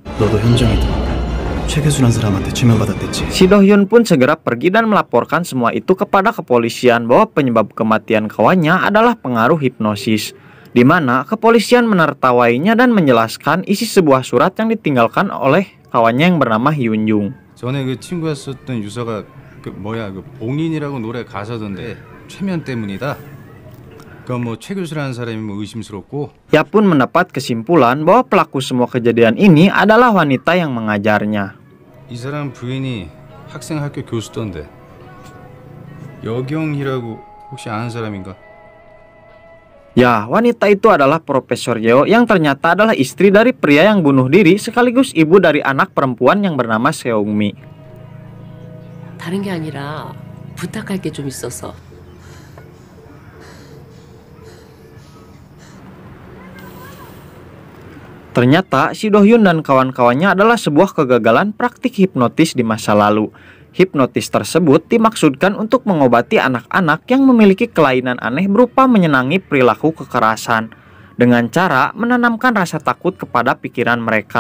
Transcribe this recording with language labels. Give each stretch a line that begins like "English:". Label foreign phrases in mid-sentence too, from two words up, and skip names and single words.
Indonesian: Si Do-hyun pun segera pergi dan melaporkan semua itu kepada kepolisian bahwa penyebab kematian kawannya adalah pengaruh hipnosis, di mana kepolisian menertawainya dan menjelaskan isi sebuah surat yang ditinggalkan oleh kawannya yang bernama Hyun-jung.
Korean: 전에 그 친구가 썼던 유서가 그 봉인이라고 노래 가사던데 최면 때문이다. 뭐 최 교수라는 사람이 뭐 의심스럽고.
Indonesian: Ia pun mendapat kesimpulan bahwa pelaku semua kejadian ini adalah wanita yang mengajarnya.
Korean: 이 사람 부인이 학생 학교 교수던데 여경이라고 혹시 아는 사람인가?
Indonesian: Ya, wanita itu adalah Profesor Yeo yang ternyata adalah istri dari pria yang bunuh diri sekaligus ibu dari anak perempuan yang bernama Seungmi.
Korean: 다른 게 아니라 부탁할 게 좀 있어서.
Indonesian: Ternyata si Do-hyun dan kawan-kawannya adalah sebuah kegagalan praktik hipnotis di masa lalu. Hipnotis tersebut dimaksudkan untuk mengobati anak-anak yang memiliki kelainan aneh berupa menyenangi perilaku kekerasan, dengan cara menanamkan rasa takut kepada pikiran mereka.